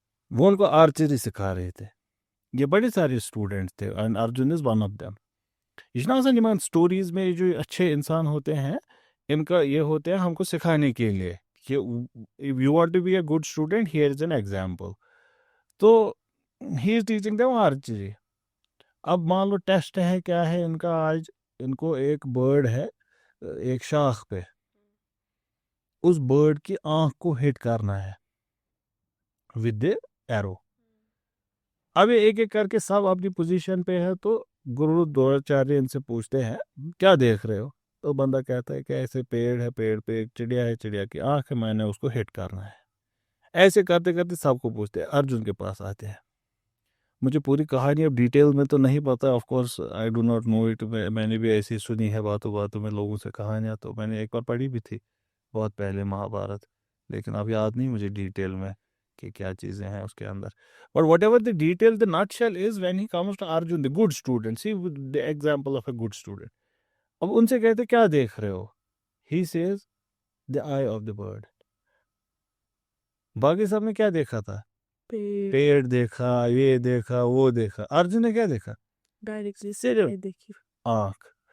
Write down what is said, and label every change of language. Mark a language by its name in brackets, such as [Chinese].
[Urdu] وہ ان کو آرچری سکھا رہے تھے. یہ بڑے سارے اسٹوڈنٹس تھے [English] And Arjun is one of them. [Urdu] یہ چھنا آسان یمن سٹوریز میں جو اچھے انسان ہوتے ہیں, ان کا یہ ہوتے ہیں ہم کو سکھانے کے لیے کہ [English] if you want to be a good student, here is an example. تو he is teaching them archery. [Urdu] اب مان لو ٹیسٹ ہے, کیا ہے ان کا آج, ان کو ایک برڈ ہے ایک شاخ پہ, اس برڈ کی آنکھ کو ہٹ کرنا ہے [English] With the arrow. [Urdu] اب یہ ایک ایک کر کے سب اپنی پوزیشن پہ ہے. تو گرو دروناچاریہ ان سے پوچھتے ہیں کیا دیکھ رہے ہو, تو بندہ کہتا ہے کہ ایسے پیڑ ہے, پیڑ پہ ایک چڑیا ہے, چڑیا کی آنکھ ہے, میں نے اس کو ہٹ کرنا ہے. ایسے کرتے کرتے سب کو پوچھتے ہیں, ارجن کے پاس آتے ہیں. مجھے پوری کہانی اب ڈیٹیل میں تو نہیں پتا, [English] Of course I do not know it. [Urdu] میں نے بھی ایسی سنی ہے باتوں باتوں میں لوگوں سے کہانیاں, تو میں نے ایک بار پڑھی بھی تھی بہت پہلے مہابھارت, لیکن اب یاد نہیں مجھے ڈیٹیل میں کہ کیا چیزیں ہیں اس کے اندر. [English] But whatever the detail, the nutshell is when he comes to Arjun, the good student. See the example of a good student. [Urdu] اب ان سے کہتے کیا دیکھ رہے ہو, [English] he says the eye of the bird. [Urdu] باقی سب نے کیا دیکھا تھا, پیڑ دیکھا, یہ دیکھا, وہ دیکھا. ارجن نے کیا دیکھا, صرف آنکھ.